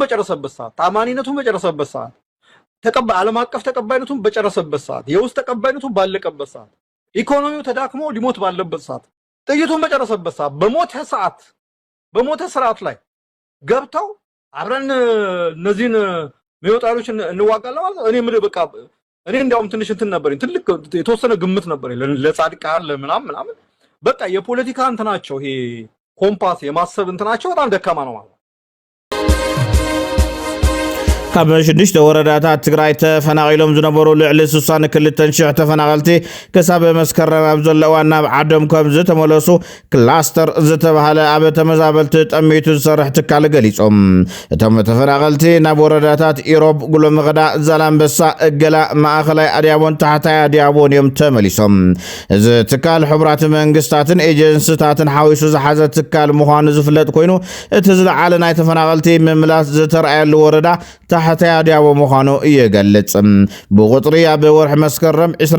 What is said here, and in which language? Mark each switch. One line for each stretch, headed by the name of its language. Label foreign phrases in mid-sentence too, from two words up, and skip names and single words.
Amharic: በጨረሰበት ሰዓት ታማኒነቱን በጨረሰበት ሰዓት ዓለም አቀፍ ተቀባይነቱን በጨረሰበት ሰዓት የውስጥ ተቀባይነቱን ባለቀበት ሰዓት ኢኮኖሚው ተዳክሞ ሊሞት ባለበት ሰዓት ጥይቱን በጨረሰበት ሰዓት በሞተ ስርዓት ላይ ገብተው አብረን እነዚህን ሚወጣሎችን እንዋጋለን ማለት እኔ ምን በቃ እኔ እንዲያውም ትንሽ እንትን ነበርኝ ትልቅ የተወሰነ ግምት ነበርኝ ለጻድቃን ለምናምን በቃ የፖለቲካ እንትናቸው ይሄ ኮምፓስ የማሰብ እንትናቸው በጣም ደካማ ነው ማለት
Tigrinya: ካብ 6 ወረዳታት ትግራይ ተፈናቂሎም ዝነበሩ ልዕሊ 62,000 ተፈናቀልቲ ክሳብ መስከረም ኣብ ዘለዋ ናብ ዓዶም ከም ዝተመለሱ ክላስተር ዝተባሃለ ኣብ ተመዛበልቲ ጠሚቱ ዝሰርሕ ትካል ገሊፆም እቶም ተፈናቀልቲ ናብ ወረዳታት ኢሮብ ጉሎምغዳ ዛላምበሳ እገላ ማእኸላይ ኣድያቦን ታሕታይ ኣድያቦን እዮም ተመሊሶም እዚ ትካል ሕቡራት መንግስታትን ኤጀንሲታትን ሓዊሱ ዝሓዘ ትካል ምዃኑ ዝፍለጥ ኮይኑ እቲ ዝለዓለ ናይ ተፈናቀልቲ ምምላስ ዝተረኣየሉ ወረዳ ታሕታይ ኣድያቦ ምዃኑ ይገልጽ ብቁጥሪ ኣብ ወርሒ መስከረም